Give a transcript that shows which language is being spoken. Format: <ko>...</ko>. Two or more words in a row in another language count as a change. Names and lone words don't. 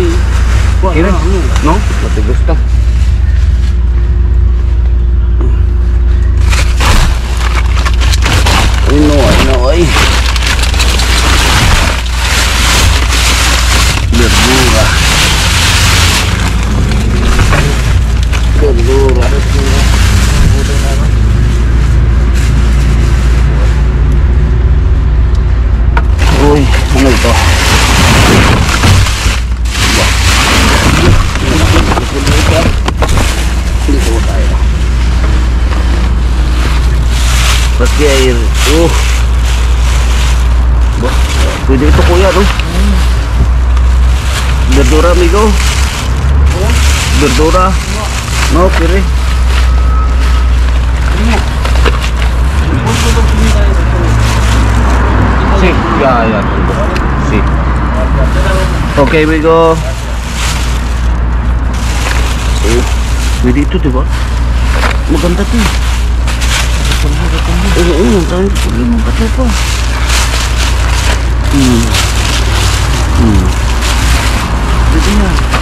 <es>Kira? No? No te gusta. Ay no, ay no, ay. Verdura. Verdura.</es> <tl>Uy, ano ito? Hindi ko kaya. Pati air. Pwede ito kuya, no?</tl> <es>Verdura, amigo. Verdura. No, kiri. Sí, ya, tengo. Sí. Okay, amigo.</es> <tl>Pwede ito, diba? Maganda ito. Oo, dahil pwede mong katopa. Pwede yan.</tl>